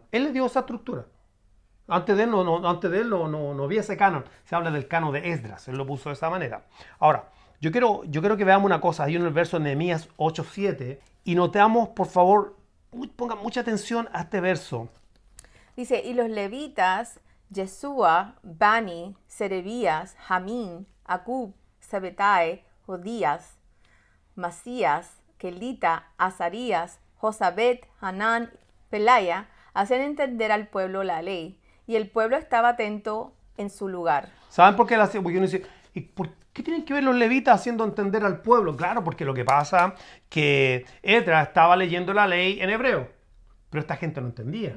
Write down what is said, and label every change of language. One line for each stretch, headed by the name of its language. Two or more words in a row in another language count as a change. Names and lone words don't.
Spanish: Él le dio esa estructura. Antes de él no había ese canon. Se habla del canon de Esdras. Él lo puso de esa manera. Ahora, yo quiero que veamos una cosa. Hay en el verso de Nehemías 8:7. Y notamos, por favor, pongan mucha atención a este verso. Dice, y los levitas, Yeshua, Bani, Serebías, Jamín, Acub, Sabetai, Jodías, Masías, Kelita, Azarías, Josabet, Hanán, Pelaya, hacen entender al pueblo la ley, y el pueblo estaba atento en su lugar. ¿Saben por qué la hacen? Porque uno dice, ¿y por qué tienen que ver los levitas haciendo entender al pueblo? Claro, porque lo que pasa es que Esdras estaba leyendo la ley en hebreo, pero esta gente no entendía.